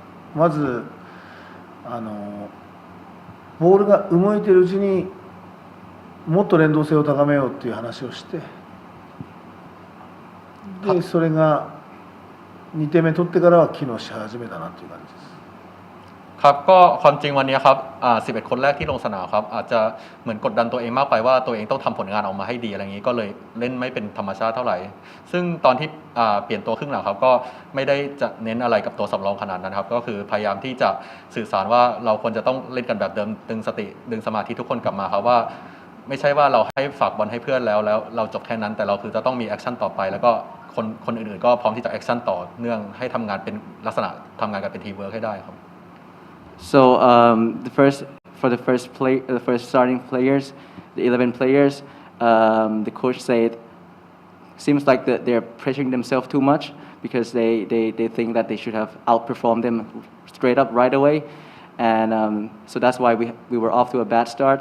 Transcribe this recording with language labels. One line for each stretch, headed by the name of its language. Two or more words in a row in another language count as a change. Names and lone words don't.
Japanese: まずボールが動いているうちにもっと連動性を高めようという話をしてでそれが2点目取ってからは機能し始めたなという感じです。
Thai: ครับก็ความจริงวันนี้ครับ11 คนแรกที่ลงสนามครับอาจจะเหมือนกดดันตัวเองมากไปว่าตัวเองต้องทำผลงานออกมาให้ดีอะไรอย่างนี้ก็เลยเล่นไม่เป็น ธรรมชาติเท่าไหร่ซึ่งตอนที่เปลี่ยนตัวครึ่งหลังครับก็ไม่ได้จะเน้นอะไรกับตัวสำรองขนาดนั้นครับก็คือพยายามที่จะสื่อสารว่าเราควรจะต้องเล่นกันแบบเดิมดึงสติดึงสมาธิทุกคนกลับมาครับว่าไม่ใช่ว่าเราให้ฝากบอลให้เพื่อนแล้วเราจบแค่นั้นแต่เราคือจะต้องมีแอคชั่นต่อไปแล้วก็คนอื่นๆก็พร้อมที่จะแอคชั่นต่อเนื่องให้ทำงานเป็นลักษณะทำงานกันเป็นทีมเวิร์คให้ได้ครับ
English: So the first starting players, the 11 players, the coach said, seems like that they're pressuring themselves too much because they think that they should have outperformed them straight up right away, and so that's why we were off to a bad start.